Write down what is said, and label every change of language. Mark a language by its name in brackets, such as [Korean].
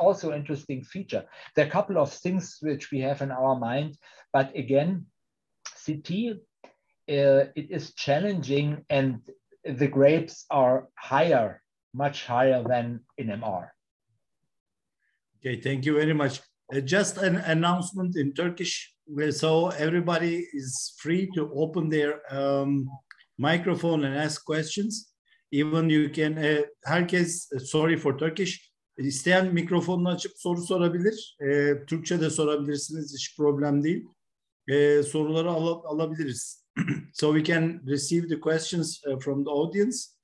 [English] Also interesting feature. There are a couple of things which we have in our mind, but again, CT, it is challenging, and the grapes are higher, much higher than in MR. Okay, thank you very much. Just an announcement in Turkish, so everybody is free to open their microphone and ask questions. Even you can, [Turkish] herkes, [English] sorry for Turkish, [Turkish] isteyen mikrofonunu açıp soru sorabilir. Türkçe de sorabilirsiniz, hiç problem değil. Soruları alabiliriz. [English] So we can receive the questions from the audience.